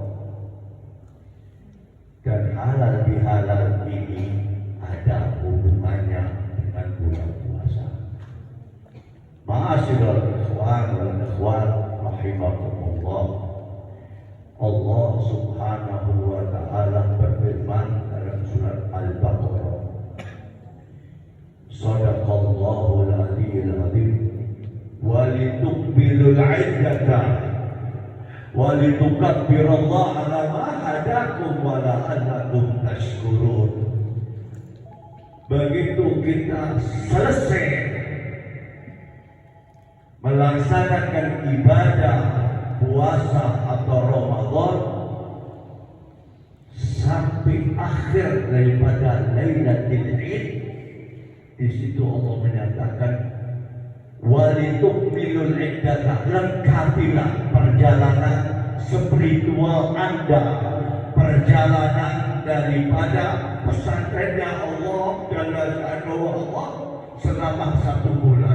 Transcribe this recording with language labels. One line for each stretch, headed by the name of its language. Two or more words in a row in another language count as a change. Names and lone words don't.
Indonesian: Dan halal bihalal ini ada hubungannya dengan bulan puasa.
Arabic: معاشر الإخوان والأخوات رحمكم الله.
Indonesian: Allah
Arabic: سبحانه وتعالى
Indonesian: berfirman dalam surat Al-Baqarah.
Arabic: صدق الله العلي العظيم. ولتكملوا العدة ولتكبروا الله على ما هداكم ولعلكم تشكرون.
Indonesian: Begitu kita selesai melaksanakan ibadah puasa atau Ramadan sampai akhir daripada Lailatul Id, di situ Allah menyatakan
Arabic: ولتكملوا العدة,
Indonesian: lengkapilah perjalanan spiritual Anda, perjalanan daripada pesantrennya Allah dan Allah selama 1 bulan.